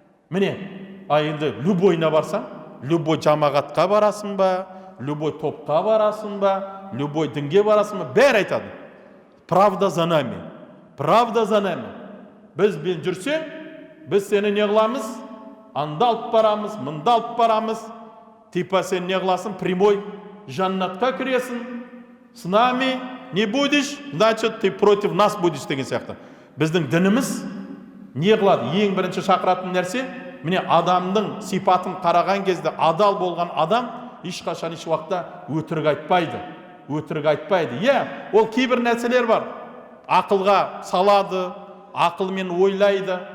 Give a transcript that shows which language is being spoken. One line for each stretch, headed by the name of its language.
Kazakh: Міне, енді любойына барсаң, любой жамағатқа барасың ба, любой топқа барасың ба, любой дінге барасың ба, бәрі айтады.
Russian: Правда за нами. Правда за нами.
Kazakh: Бізбен жүрсең, біз сені не қыламыз? Анда алып барамыз, мында алып барамыз. Типа сен не қыласың?
Russian: Прямой
Kazakh: жаннатқа кіресің.
Russian: С нами не будешь, значит ты против нас будешь
Kazakh: деген сияқты. Біздің дініміз не қылады? Ең бірінші шақыратын нәрсе, міне адамның сипатын қараған кезде адал болған адам ешқашан еш уақытта өтірік айтпайды. Өтірік айтпайды. Ол кейбір нәрселер бар. Ақылға салады, ақылмен ойлайды.